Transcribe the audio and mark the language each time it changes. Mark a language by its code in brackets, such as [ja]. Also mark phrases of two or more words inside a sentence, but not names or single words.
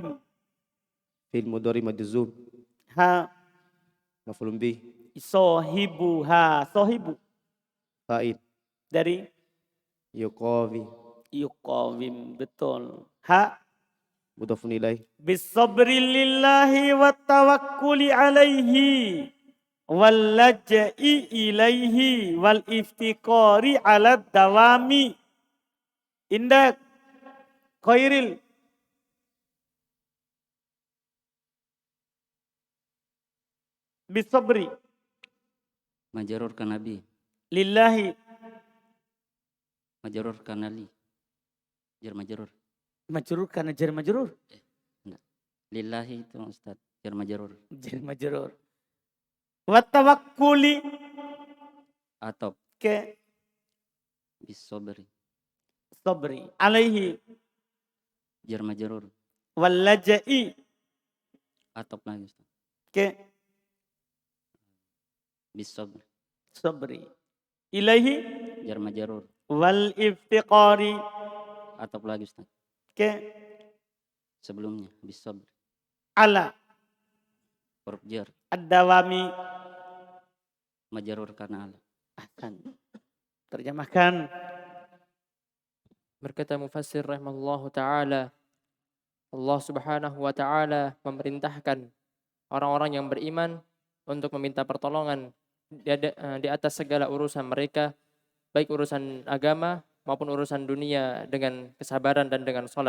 [ar] فعل مضارع مجزوم. Ha. مفعول به. صاحبها. صاحب. Fa'il. [id] Dari? [ar] Yuqawi. Yuqawim. Betul. Ha. مضاف إليه. بالصبر لله والتوكل عليه. واللجوء إليه. والافتقار على الدوام. [id] Indak. Khairil. Bisabri. Majrur kanabi. [ar] Lillahi. [id] Majrur kanali. [ar] جار مجرور. [id] Majrur karena [ar] جار مجرور. [id] Lillahi itu Ustaz. [ar] جار مجرور. جار مجرور. والتوكل. [id] Atop. Ke [ar] Bisobri. صبر. عليه. جار مجرور. واللجاء. [id] Atop lagi Ustaz. Ke [ar] Bisobri. صبر. إليه. جار مجرور. والافتقار. [id] Atop lagi Ustaz. Ke Sebelumnya bisobri. [ar] ala. [id] Huruf jar. [ar] Ad-dawami. [id] Majrur karena ala. Ahsan. Terjemahkan. Berkata mufassir [ar] رحمه الله تعالى, [id] Allah [ar] سبحانه وتعالى [id] memerintahkan orang-orang yang beriman untuk meminta pertolongan di atas segala urusan mereka, baik urusan agama maupun urusan dunia, dengan kesabaran dan dengan sholat.